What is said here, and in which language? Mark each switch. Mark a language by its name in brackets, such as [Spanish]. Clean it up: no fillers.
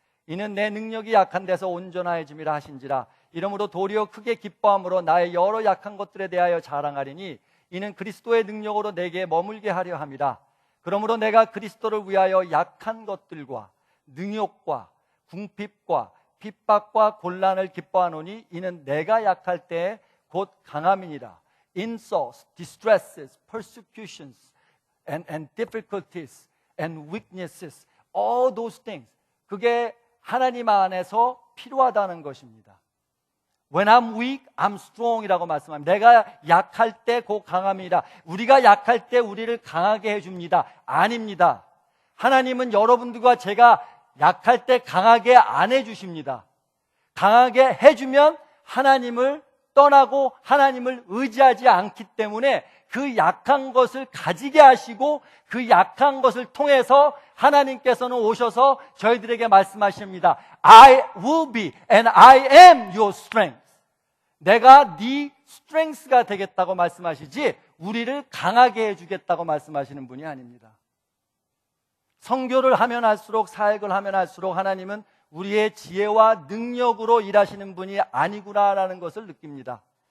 [Korean] 이는 내 능력이 약한 데서 온전하여짐이라 하신지라. 이러므로 도리어 크게 기뻐함으로 나의 여러 약한 것들에 대하여 자랑하리니 이는 그리스도의 능력으로 내게 머물게 하려 함이라. 그러므로 내가 그리스도를 위하여 약한 것들과 능욕과 궁핍과 핍박과 곤란을 기뻐하노니 이는 내가 약할 때에 곧 강함이니라. [English] Insults, distresses, persecutions, and difficulties, and weaknesses, all those things. [Korean] 그게 하나님 안에서 필요하다는 것입니다. [English] When I'm weak, I'm strong [Korean] 이라고 말씀합니다. 내가 약할 때 곧 강함이라. 우리가 약할 때 우리를 강하게 해줍니다. 아닙니다. 하나님은 여러분들과 제가 약할 때 강하게 안 해주십니다. 강하게 해주면 하나님을 떠나고 하나님을 의지하지 않기 때문에 그 약한 것을 가지게 하시고 그 약한 것을 통해서 하나님께서는 오셔서 저희들에게 말씀하십니다. [English] I will be and I am your strength. [Korean] 내가 네 strength가 되겠다고 말씀하시지 우리를 강하게 해주겠다고 말씀하시는 분이 아닙니다. 선교를 하면 할수록, 사역을 하면 할수록 하나님은 우리의 지혜와 능력으로 일하시는 분이 아니구나라는 것을 느낍니다.